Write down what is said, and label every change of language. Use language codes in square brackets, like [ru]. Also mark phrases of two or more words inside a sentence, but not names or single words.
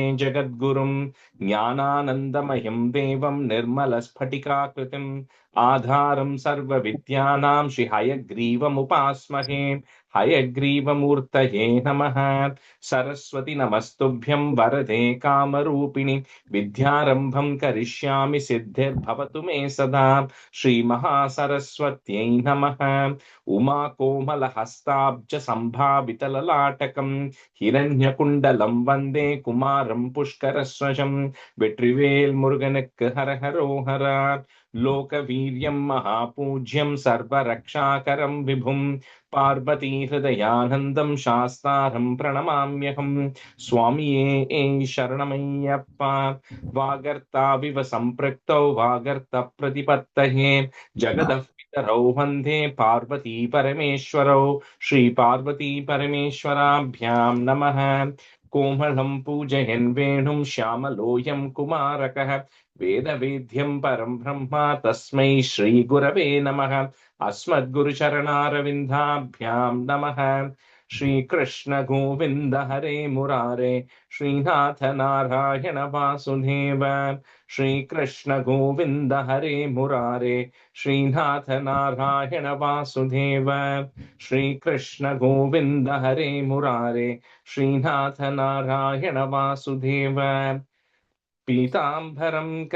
[sa] जगद्गुरुं ज्ञानानन्दमयं देवं निर्मलस्फटिकाकृतिम् आधारं सर्वविद्यानां श्रीहयग्रीवमुपास्महे हयग्रीवमूर्तये नमः सरस्वति नमस्तुभ्यं वरदे कामरूपिणि विद्यारम्भं करिष्यामि सिद्धिर्भवतु मे सदा श्रीमहासरस्वत्यै नमः उमाकोमलहस्ताब्ज सम्भावितललाटकं हिरण्यकुण्डलं वन्दे कुमारं पुष्करस्वजं [ta] வெற்றிவேல் முருகனுக்கு ஹரஹரோஹரா [sa] लोकवीर्यं महापूज्यं सर्वरक्षाकरं विभुं पार्वती हृदयानन्दं शास्तारं प्रणमाम्यहम् [ta] சுவாமியே சரணமையப்பா [sa] वागर्थाविव सम्पृक्तौ वागर्थ प्रतिपत्तये जगतः पितरौ वन्दे पार्वती परमेश्वरौ श्री पार्वती परमेश्वराभ्यां नमः कोमलं पूजयन् वेणुं श्यामलोऽयं कुमारकः वेदवेद्यं परं ब्रह्म तस्मै श्रीगुरवे नमः अस्मद्गुरुचरणारविन्दाभ्यां नमः श्रीकृष्ण गोविन्द हरे मुरारे श्रीनाथ नारायण वासुदेव श्रीकृष्ण गोविन्द हरे मुरारे श्रीनाथ नारायण वासुदेव श्रीकृष्ण गोविन्द हरे मुरारे श्रीनाथ नारायण वासुदेव पीताम्बरं